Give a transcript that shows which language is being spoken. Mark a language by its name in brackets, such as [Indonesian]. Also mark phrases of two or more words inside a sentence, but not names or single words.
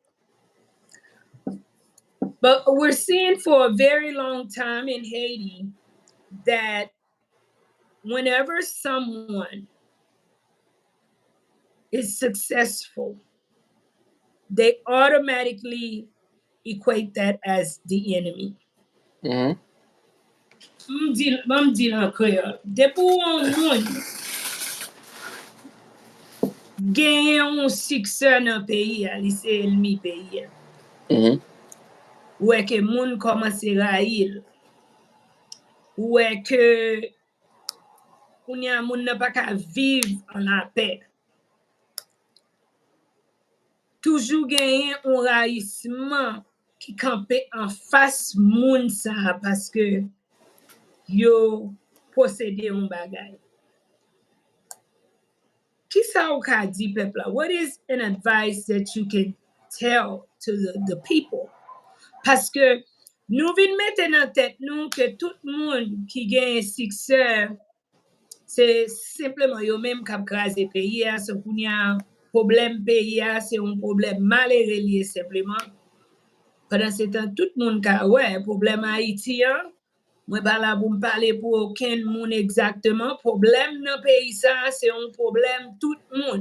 [English] But we're seeing for a very long time in Haiti that whenever someone is successful, they automatically equate that as the enemy. Mm-hmm. [Haitian Creole] M'di lan kreol. Depou an moun genyen un sikse nan peyi a, li se elmi peyi a. Mm-hmm. Ouè ke moun komanse rayil. Ouè ke kounya moun nan pa ka viv an la pe. Toujou genyen un rayisman ki kampe an fas moun sa paske yo posede un bagay. Ki sa ou ka di pepla? [English] What is an advice that you can tell to the people? [Haitian Creole] Paske nou vin mette nan tet nou ke tout moun ki gen sikse, se simplement yo menm kap kraze peyi a, se kounya problem peyi a, se un problem malere liye simplement. Pendant se tan tout moun ka, problem Haiti an, mwen pa la pou m'pale pou aucun moun exactement, problem nan peyi sa, se un problem tout moun.